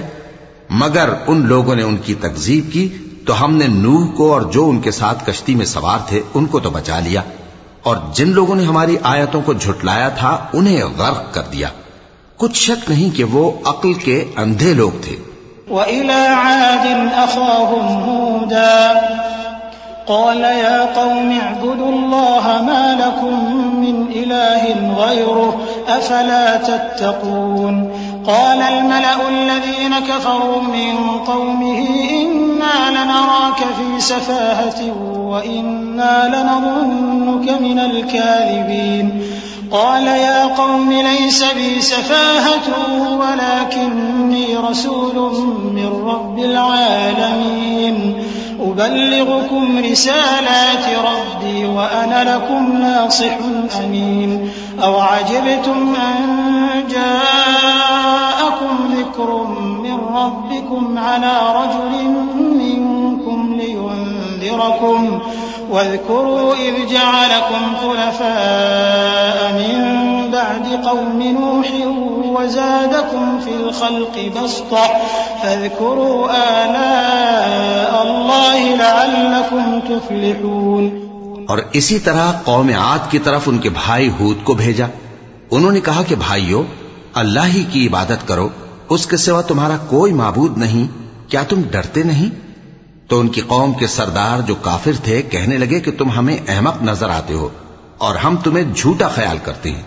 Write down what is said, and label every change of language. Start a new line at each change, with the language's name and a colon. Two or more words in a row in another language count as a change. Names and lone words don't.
Hindi: मगर उन लोगों ने उनकी तकजीब की तो हमने नूह को और जो उनके साथ कश्ती में सवार थे उनको तो बचा लिया, और जिन लोगों ने हमारी आयतों को झुटलाया था उन्हें गर्क कर दिया। कुछ शक नहीं कि वो अक्ल के अंधे लोग थे।
Arabic: وإلى عاد أخاهم هودا قال يا قوم اعبدوا الله ما لكم من إله غيره أفلا تتقون. قال الملأ الذين كفروا من قومه إنا لنراك في سفاهة وإنا لنظنك من الكاذبين. قال يا قوم ليس بي سفاهة ولكني رسول من رب العالمين. أبلغكم رسالات ربي وأنا لكم ناصح أمين. أوعجبتم أن جاءكم ذكر من ربكم على رجل منكم لينذركم واذكروا إذ جعلكم خلفاء من بعد قوم نوح وزادكم في الخلق بسطة فاذكروا آلاء الله لعلكم تفلحون.
Hindi: और इसी तरह कौम आद की तरफ उनके भाई हूद को भेजा उन्होंने कहा कि भाइयों, अल्लाह ही की इबादत करो, उसके सिवा तुम्हारा कोई माबूद नहीं, क्या तुम डरते नहीं? तो उनकी कौम के सरदार जो काफिर थे कहने लगे कि तुम हमें अहमक नजर आते हो और हम तुम्हें झूठा ख्याल करते हैं।